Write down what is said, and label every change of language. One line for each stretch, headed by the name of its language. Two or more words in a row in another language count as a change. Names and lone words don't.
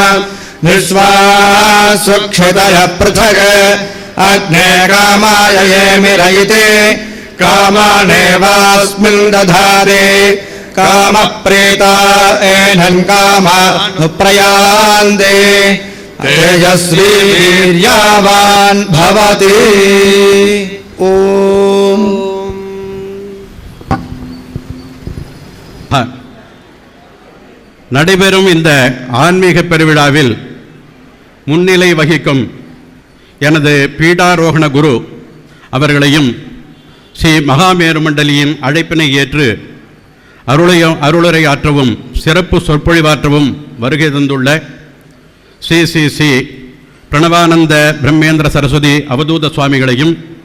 Sanskrit: निःश्वासुक्षितय पृथक् अग्ने कामाय ये मिरयिते कामानेवास्मिन् दधारे कामप्रेता एनं कामानुप्रयान्ते तेजस्वी वीर्यावान् भवति। ओम
Tamil: நடைபெறும் இந்த ஆன்மீக பெருவிழாவில் முன்னிலை வகிக்கும் எனது பீடாரோகண குரு அவர்களையும் ஸ்ரீ மகாமேருமண்டலியின் அழைப்பினை ஏற்று அருளுரையாற்றவும் சிறப்பு சொற்பொழிவாற்றவும் வருகை தந்துள்ள ஸ்ரீ ஸ்ரீ ஸ்ரீ பிரணவானந்த பிரம்மேந்திர சரஸ்வதி அவதூத சுவாமிகளையும்